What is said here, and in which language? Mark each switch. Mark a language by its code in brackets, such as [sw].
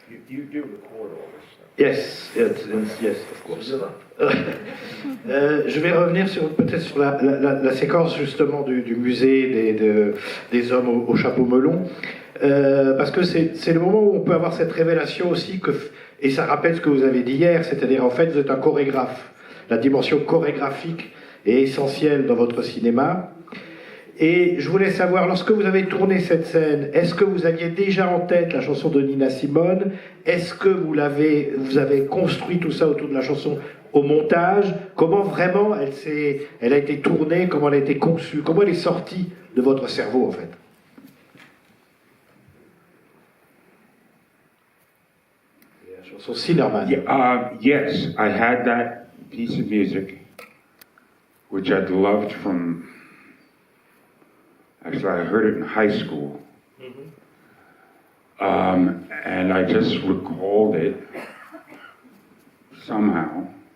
[en] You do record all this stuff. Yes, of course. [fr] Je vais revenir peut-être sur la séquence justement du musée des hommes au chapeau melon, parce que c'est le moment où on peut avoir cette révélation aussi et ça rappelle ce que vous avez dit hier, c'est-à-dire en fait vous êtes un chorégraphe. La dimension chorégraphique est essentielle dans votre cinéma. Et je voulais savoir, lorsque vous avez tourné cette scène, est-ce que vous aviez déjà en tête la chanson de Nina Simone? Est-ce que vous avez construit tout ça autour de la chanson au montage? Comment vraiment elle a été tournée? Comment elle a été conçue? Comment elle est sortie de votre cerveau en fait? La chanson Cinémathèque. [en] Yes, I had that piece of music, which I'd loved from... Actually, I heard it in high school. Mm-hmm. And I just recalled it somehow.